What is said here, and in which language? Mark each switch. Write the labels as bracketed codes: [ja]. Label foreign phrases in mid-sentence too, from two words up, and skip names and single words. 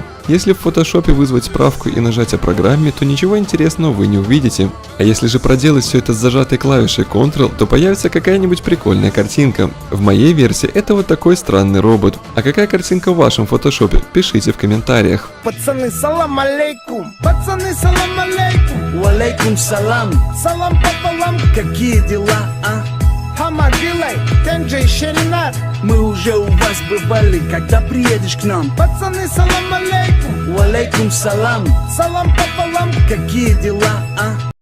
[ru] Если в фотошопе вызвать справку и нажать о программе, то ничего интересного вы не увидите. А если же проделать все это с зажатой клавишей Ctrl, то появится какая-нибудь прикольная картинка. В моей версии это вот такой странный робот. А какая картинка в вашем фотошопе? Пишите в комментариях. Пацаны, [ar] سلام عليكم. [ru] Пацаны, [ar] سلام عليكم. وعليكم سلام. [ru] Салам пополам. Какие дела, а? Хамадилай, Тенджей Шеринат. Мы уже у вас бывали, когда приедешь к нам? Пацаны, [ar] سلام عليكم. وعليكم سلام. [ru] Салам пополам. Какие дела, а?